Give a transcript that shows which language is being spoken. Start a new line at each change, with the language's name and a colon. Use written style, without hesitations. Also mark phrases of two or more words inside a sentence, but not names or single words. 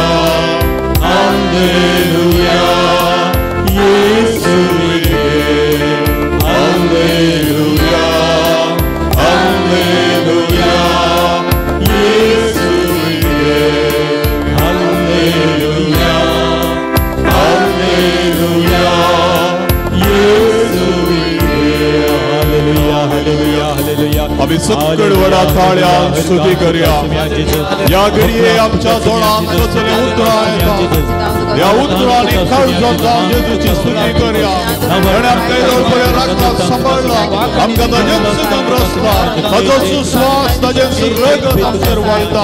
Kannada: ಹಲ್ಲೆಲೂಯಾ ಯೇಸುವಿಗೆ ಹಲ್ಲೆಲೂಯಾ ಹಲ್ಲೆಲೂಯಾ ಯೇಸುವಿಗೆ ಹಲ್ಲೆಲೂಯಾ ಹಲ್ಲೆಲೂಯಾ ಯೇಸುವಿಗೆ ಹಲ್ಲೆಲೂಯಾ ಹಲ್ಲೆಲೂಯಾ ಹಲ್ಲೆಲೂಯಾ
Konkani: आमी सगळे वडा ताळ्यान स्तुती करया ह्या घडये आमच्या तोंडांत कसले उतरां येता ह्या उतरांनी काळजांत जावन जेजूची स्तुती करया ताणें आमकां येदोळ पर्यंत राखपाक सांबाळला आमकां ताजेच सुखम रचला ताजो सुस्वास ताजेच रगत आमचेर वळटा